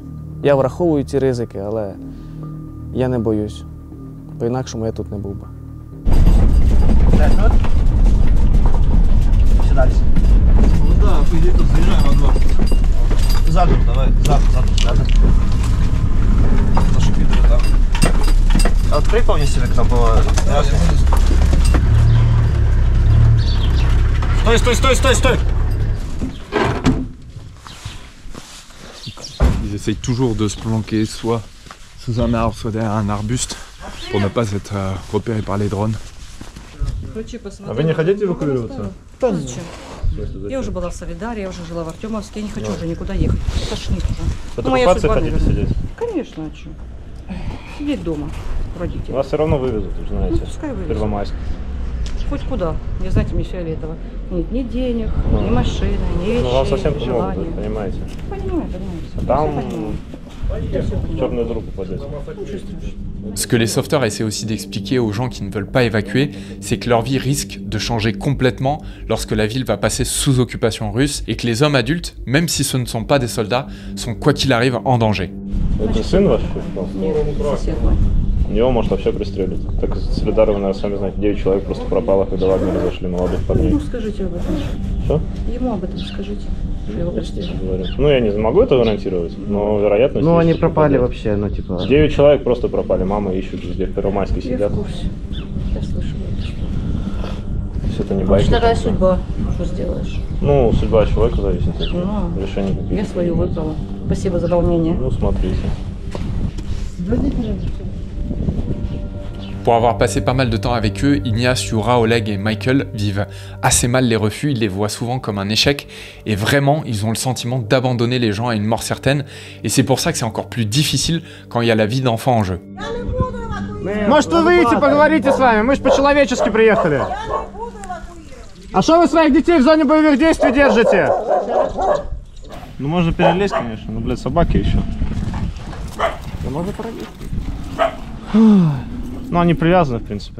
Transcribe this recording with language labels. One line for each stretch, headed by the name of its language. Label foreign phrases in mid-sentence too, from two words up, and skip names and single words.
Ukrainian: Я враховую ці ризики, але я не боюсь. По-інакшому я тут не був би. Ще далі. Ну так, по ідеї тут заїжджаємо на 2. Задом, давай, задом.
Russian: Наши пидоры там. А вот прикол, если как там было. Sтой!
French: Ils essayent toujours de se planquer soit sous un arbre, soit derrière un arbuste pour ne pas être repérés par les drones.
Russian: А вы не хотите эвакуироваться? Да зачем? Я уже была в Солидаре, я уже жила в Артемовске, я не хочу уже никуда ехать. Тошнит уже. В оккупации хотите сидеть? Конечно, а что? Сидеть дома, родители. Вас все равно вывезут, вы знаете. Ну, пускай вывезут. Первомайск. Хоть куда. Не знаете, мне фиолетово. Нет ни денег, ни машины, ни вещей, Ну, вам совсем ни помогут, желания. вы понимаете. Понимаю. А там в черную дыру попадете.
French: Ce que les sauveteurs essaient aussi d'expliquer aux gens qui ne veulent pas évacuer, c'est que leur vie risque de changer complètement lorsque la ville va passer sous occupation russe et que les hommes adultes, même si ce ne sont pas des soldats, sont quoi qu'il arrive en danger.
Russian: Это сын ваш? Нет, сосед мой. Его может вообще пристрелить. Так Солидар, вы, наверное, сами знаете, 9 человек просто пропало, когда Вагнеры зашли, молодых парней. Ему скажите об этом. Что? Ему об этом скажите. Что его пристрелили. Ну, я не могу это гарантировать, но вероятность... Ну, они что пропали попадет. вообще, ну, типа... 9 человек просто пропали, мамы ищут везде, в Первомайске Я сидят. в курсе. Я слышала. Все это не Значит, байки. такая судьба. Что сделаешь? Ну, судьба человека зависит от Ну, решений каких-то. я свою выбрала. Спасибо за волнение. Ну, смотрите.
French: Pour avoir passé pas mal de temps avec eux, Ignace, Yura, Oleg et Michael vivent assez mal les refus, ils les voient souvent comme un échec et vraiment ils ont le sentiment d'abandonner les gens à une mort certaine et c'est pour ça que c'est encore plus difficile quand il y a la vie d'enfant en jeu.
Russian: Может, вы выйдете, поговорите с вами? Мы же по-человечески приехали. А что вы своих детей в зоне боевых действий держите? Ну, можно перелезть, конечно, но, блядь, собаки еще. Да можно пролезть. Ну, они привязаны, в принципе.